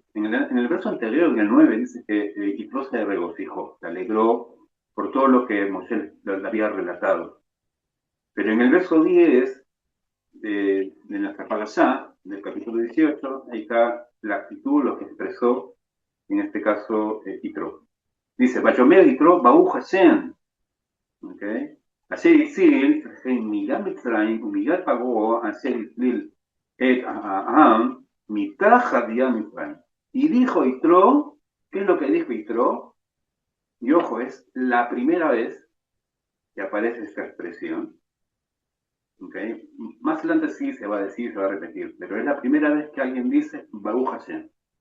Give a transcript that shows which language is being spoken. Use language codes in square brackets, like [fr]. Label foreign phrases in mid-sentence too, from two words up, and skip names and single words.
[es] En el verso anterior, en el 9, dice que Yitro se regocijó, se alegró por todo lo que Moshe le había relatado. Pero en el verso 10 de nuestra parashá, del capítulo 18, ahí está la actitud, lo que expresó, en este caso, Yitro. Dice, [he] ויאמר יתרו, ברוך השם, ¿ok? אשר הציל מיגע מצרים ומיגע פרעה אשר הסליל את העם מתחת יד מצרים. [es] Y dijo Yitro, ¿qué es lo que dijo Yitro? Y ojo, es la primera vez que aparece esta expresión. ¿Okay? Más adelante sí se va a decir, se va a repetir, pero es la primera vez que alguien dice [he] ברוך השם.